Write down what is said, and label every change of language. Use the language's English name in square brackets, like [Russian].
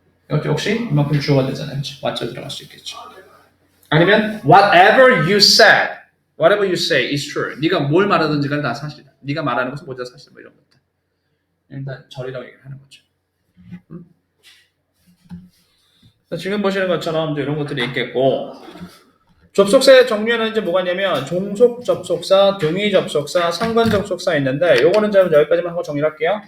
[Korean] 이것도 역시 이만큼 주어가 되잖아요. 그렇죠? what죠 들어갈 수 있겠죠. [English] 아니면 whatever you said, whatever you say is true. [Korean] 네가 뭘 말하든지가 다 사실이다. 네가 말하는 것은 모두 다 사실 뭐 이런 것들. 일단 절이라고 얘기를 하는 거죠. 지금 보시는 것처럼 이런 것들이 있겠고 접속사의 종류는 이제 뭐가 있냐면 종속 접속사, 등위 접속사, 상관 접속사 있는데 요거는 좀 여기까지만 하고 정리를 할게요.